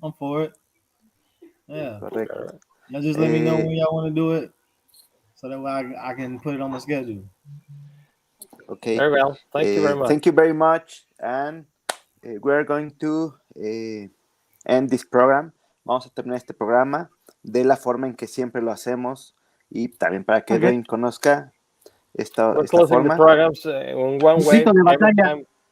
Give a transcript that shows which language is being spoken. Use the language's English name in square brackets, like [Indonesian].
[English] I'm for it. Yeah. [Spanish] Correcto. [English] Y'all just let me know when y'all want to do it, so that way I can put it on my schedule. Okay. Very well. Thank you very much. Thank you very much. And we're going to end this program. [Spanish] Vamos a terminar este programa de la forma en que siempre lo hacemos y también para que Dwayne conozca esta [English] closing [Spanish] forma. [English] the programs in one way every time.